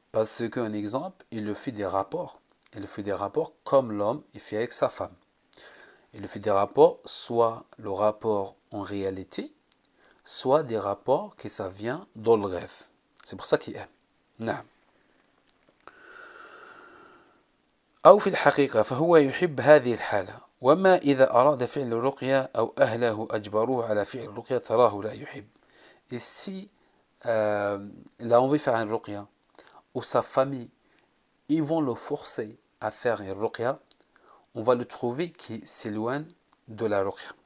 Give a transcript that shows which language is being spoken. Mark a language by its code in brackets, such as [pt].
[fr] Parce qu'un exemple, il le fait des rapports. Il le fait des rapports comme l'homme il fait avec sa femme. Il le fait des rapports, soit le rapport en réalité, soit des rapports que ça vient dans le rêve. C'est pour ça qu'il aime. نعم. [ar] أو في الحقيقة فهو يحب هذه الحالة. وما إذا أراد فعل الرقية أو أهله أجبروه على فعل الرقية تراه لا يحب. [fr] Et si il a envie de faire une ruqya, ou sa famille, ils vont le forcer à faire une ruqya, on va le trouver qui s'éloigne de la ruqya.